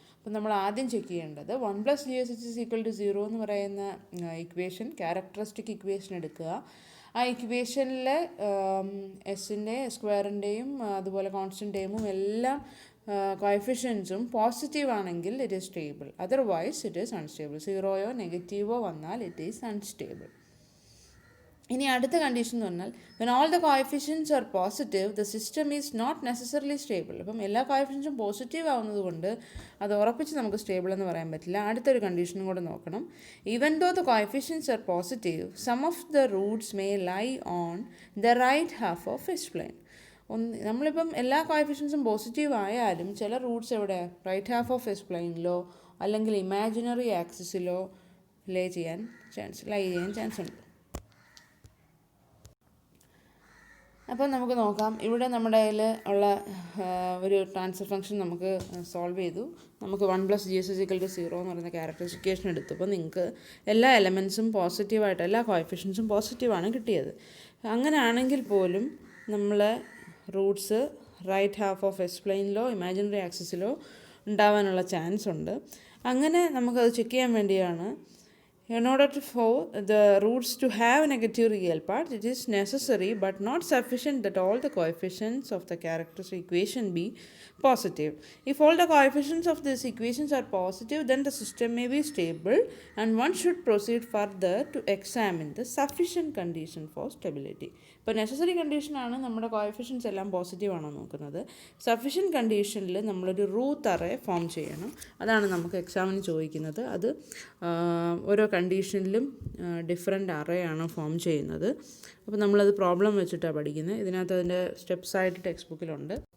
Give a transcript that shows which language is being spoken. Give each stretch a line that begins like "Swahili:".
Malayalam: അപ്പം നമ്മൾ ആദ്യം ചെക്ക് ചെയ്യേണ്ടത് 1 + GSHS = 0 എന്ന് പറയുന്ന ഇക്വേഷൻ, ക്യാരക്ടറിസ്റ്റിക് ഇക്വേഷൻ എടുക്കുക. ആ ഇക്വേഷനിലെ എസിൻ്റെ സ്ക്വയറിൻ്റെയും അതുപോലെ കോൺസ്റ്റൻറ്റ് ടേമും എല്ലാം കോഎഫിഷ്യൻസും പോസിറ്റീവ് ആണെങ്കിൽ
English: It is stable. Otherwise it is unstable.
Malayalam: 0യോ നെഗറ്റീവോ വന്നാൽ
English: It is unstable.
Malayalam: ഇനി അടുത്ത കണ്ടീഷൻ എന്ന് പറഞ്ഞാൽ
English: when all the coefficients are positive, the system is not necessarily stable.
Malayalam: അപ്പം എല്ലാ കോഎഫിഷ്യൻസും പോസിറ്റീവ് ആവുന്നത് കൊണ്ട് അത് ഉറപ്പിച്ച് നമുക്ക് സ്റ്റേബിൾ എന്ന് പറയാൻ പറ്റില്ല. അടുത്തൊരു കണ്ടീഷനും കൂടെ നോക്കണം.
English: even though the coefficients are positive, some of the roots may lie on the right half of S plane.
Malayalam: നമ്മളിപ്പം എല്ലാ കോഎഫിഷ്യൻസും പോസിറ്റീവ് ആയാലും ചില റൂട്ട്സ് എവിടെ, റൈറ്റ് ഹാഫ് ഓഫ് എസ് പ്ലെയിനിലോ അല്ലെങ്കിൽ ഇമാജിനറി ആക്സിസിലോ ലൈ ചെയ്യാൻ ചാൻസ് ഉണ്ട്. അപ്പം നമുക്ക് നോക്കാം. ഇവിടെ നമ്മുടെ കയ്യിൽ ഉള്ള ഒരു ട്രാൻസ്ഫർ ഫംഗ്ഷൻ നമുക്ക് സോൾവ് ചെയ്തു. നമുക്ക് 1 + GSHS = 0 എന്ന് പറയുന്ന ക്യാരക്ടറിസ്റ്റിക്കേഷൻ എടുത്തു. അപ്പോൾ നിങ്ങൾക്ക് എല്ലാ എലമെൻസും പോസിറ്റീവായിട്ട്, എല്ലാ കോഎഫിഷ്യൻസും പോസിറ്റീവാണ് കിട്ടിയത്. അങ്ങനെയാണെങ്കിൽ പോലും നമ്മൾ Roots right half of S പ്ലെയിനിലോ imaginary ആക്സിസിലോ ഉണ്ടാവാനുള്ള ചാൻസ് ഉണ്ട്. അങ്ങനെ നമുക്കത് ചെക്ക് ചെയ്യാൻ വേണ്ടിയാണ്,
English: in order for the roots to have a negative real part, it is necessary but not sufficient that all the coefficients of the characteristic equation be positive. If all the coefficients of these equations are positive, then the system may be stable, and one should proceed further to examine the sufficient condition for stability.
Malayalam: ഇപ്പോൾ necessary കണ്ടീഷനാണ് നമ്മുടെ coefficients എല്ലാം positive ആണോ നോക്കുന്നത്. Sufficient കണ്ടീഷനിൽ നമ്മളൊരു Ruth array form ചെയ്യണം. അതാണ് നമുക്ക് എക്സാമിന് ചോദിക്കുന്നത്. അത് ഓരോ കണ്ടീഷനിലും ഡിഫറെൻ്റ് അറേ ആണ് ഫോം ചെയ്യുന്നത്. അപ്പോൾ നമ്മളത് പ്രോബ്ലം വെച്ചിട്ടാണ് പഠിക്കുന്നത്. ഇതിനകത്ത് അതിൻ്റെ സ്റ്റെപ്സായിട്ട് ടെക്സ്റ്റ് ബുക്കിലുണ്ട്.